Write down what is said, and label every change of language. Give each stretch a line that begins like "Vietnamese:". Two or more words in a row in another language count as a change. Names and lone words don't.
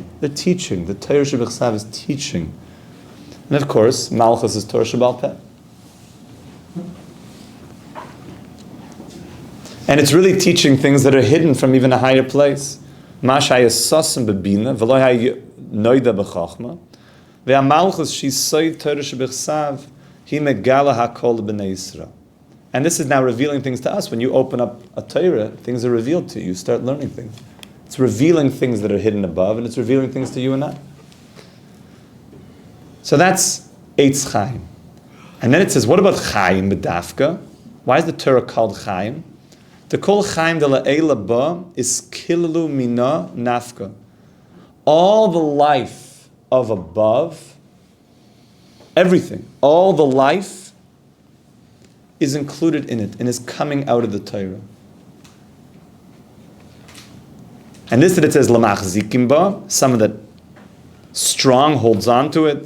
English: They're teaching. The
Hebrew: תורה שבכתב
English: is teaching. And of course, malchus is
Hebrew: תורה שבעל פה.
English: And it's really teaching things that are hidden from even a higher place.
Hebrew: מה שהם סתומים בבינה, ולא נודע בחכמה. והמלכות שהיא תורה שבכתב, היא מגלה הכל בני ישראל.
English: And this is now revealing things to us. When you open up a Torah, things are revealed to you. You start learning things. It's revealing things that are hidden above, and it's revealing things to you and I. So that's
Hebrew: עץ חיים.
English: And then it says, what about
Hebrew: חיים דווקא?
English: Why is the Torah called Chaim?
Aramaic: כל חיים דלעילא בה איהו כלילא מינה נפקא.
English: All the life of above, everything, all the life is included in it and is coming out of the Torah. And this that it says
Hebrew: למחזיקים בה,
English: someone that strong holds on to it.